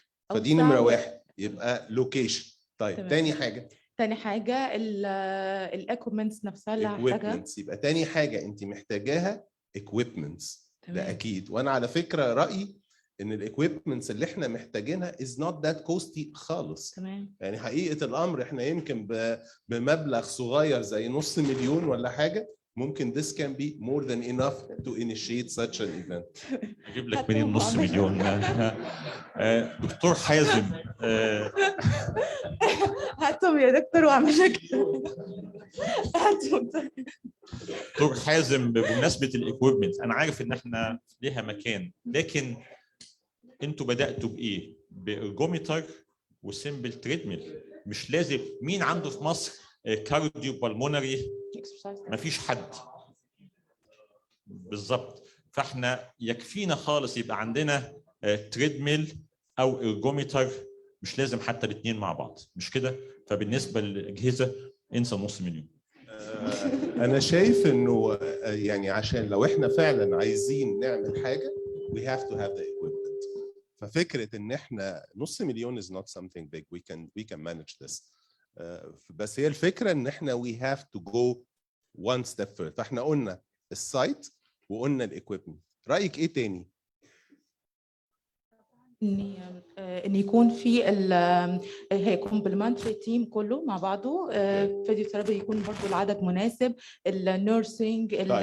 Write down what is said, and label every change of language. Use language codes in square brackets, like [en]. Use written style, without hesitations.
[ar] فدي نمره واحد، يبقى لوكيشن. طيب تمام. تاني حاجه الاكويبمنتس نفسها اللي هحتاجها. يبقى تاني حاجه انت محتاجاها equipments. ده اكيد. وانا على فكره رايي ان الاكويبمنتس اللي احنا محتاجينها [en] is not that costly [ar] خالص. تمام. يعني حقيقه الامر احنا يمكن بمبلغ صغير زي $500,000 ولا حاجه، ممكن [en] this can be more than enough to initiate such an event. [ar] اجيب لك منين $500,000؟ دكتور حازم هاتهم يا دكتور واعمل لك. هاتهم. دكتور حازم، بمناسبه الاكويبمنت، انا عارف ان احنا ليها مكان، لكن انتوا بداتوا بايه؟ بارجومتر وسيمبل تريدميل. مش لازم. مين عنده في مصر كارديو بالمونري؟ مفيش حد بالظبط. فاحنا يكفينا خالص يبقى عندنا تريدميل او ارجومتر، مش لازم حتى الاثنين مع بعض، مش كده؟ فبالنسبه للاجهزه انسى $500,000. انا شايف انه يعني عشان لو احنا فعلا عايزين نعمل حاجه [en] we have to have the equipment. [ar] ففكره ان احنا [en] $500,000 is not something big, we can manage this. [ar] بس هي الفكره ان احنا [en] we have to go one step further. [ar] فاحنا قلنا السايت وقلنا الايكويبمنت. رايك ايه تاني؟ ان يكون في هي كومبلمنتري تيم كله مع بعضه. فيزيوثيرابي يكون برضه العدد مناسب، النيرسينج،